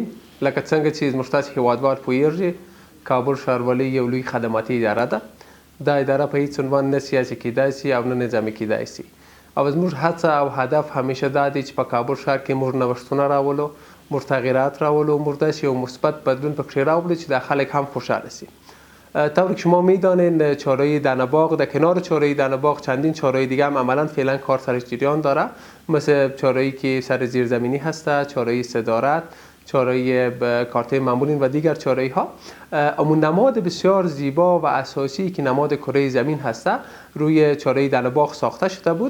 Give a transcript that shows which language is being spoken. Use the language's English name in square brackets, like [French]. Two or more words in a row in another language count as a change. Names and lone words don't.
[Pashto] لکه څنګه چې زموږ هیوادوال پوهیږي، کابل ښاروالي یو لوی خدماتي اداره ده. دا اداره په هیڅ عنوان نه سیاسي کیدای شي او نه نظامي کیدای شي. او زموږ هڅه او هدف همیشه دا دی چې په کابل ښار کې موږ نوښتونه راولو، موږ تغییرات راولو، موږ داسې یو مثبت بدلون پکې راوړو چې د خلک هم خوشحاله شي. [Persian] طور که شما میدانین چهارراه دنباغ، در کنار چهارراه دنباغ چندین چهارراه دیگه هم عملا فعلا کار سرش جریان داره، مثل چهارراهی که سر زیرزمینی هسته، چهارراه صدارت، چهارراه کارته مامورین و دیگر چهارراهی ها. اما نماد بسیار زیبا و اساسی که نماد کره زمین هسته روی چهارراه دنباغ ساخته شده بود.